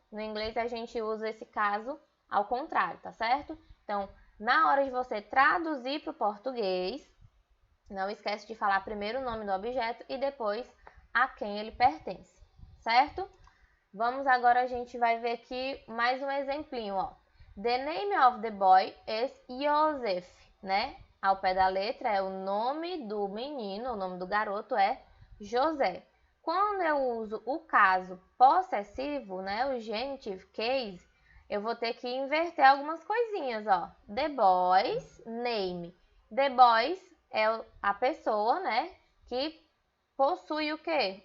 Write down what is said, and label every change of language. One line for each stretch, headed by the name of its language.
Portuguese: No inglês, a gente usa esse caso ao contrário, tá certo? Então, na hora de você traduzir para o português, não esquece de falar primeiro o nome do objeto e depois a quem ele pertence, certo? Vamos agora, a gente vai ver aqui mais um exemplinho, ó.
English: The name of the boy is Joseph, né?
Portuguese: Ao pé da letra é o nome do menino, o nome do garoto é José. Quando eu uso o caso possessivo, né, o genitive case, eu vou ter que inverter algumas coisinhas, ó.
English: The boy's name. The boys
Portuguese: é a pessoa, né, que possui o quê?